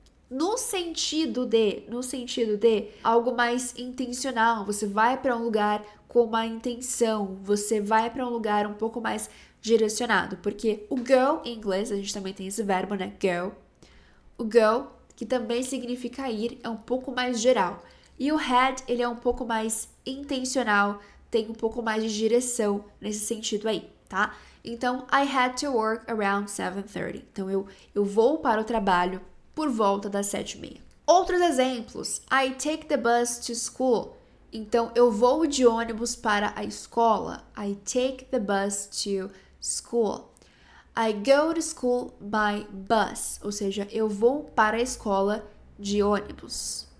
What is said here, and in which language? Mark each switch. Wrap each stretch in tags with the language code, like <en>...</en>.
<pt>No sentido de algo mais intencional, você vai para um lugar com uma intenção, você vai para um lugar um pouco mais direcionado, porque o go em inglês, a gente também tem esse verbo, né, go. O go, que também significa ir, é um pouco mais geral. E o head, ele é um pouco mais intencional, tem um pouco mais de direção nesse sentido aí, tá? Então,</pt> <en>I had to work around 7:30.</en> <pt>Então, eu vou para o trabalho por volta das 7:30. Outros exemplos.</pt> <en>I take the bus to school.</en> <pt>Então, eu vou de ônibus para a escola.</pt> <en>I take the bus to school. I go to school by bus.</en> <pt>Ou seja, eu vou para a escola de ônibus.</pt>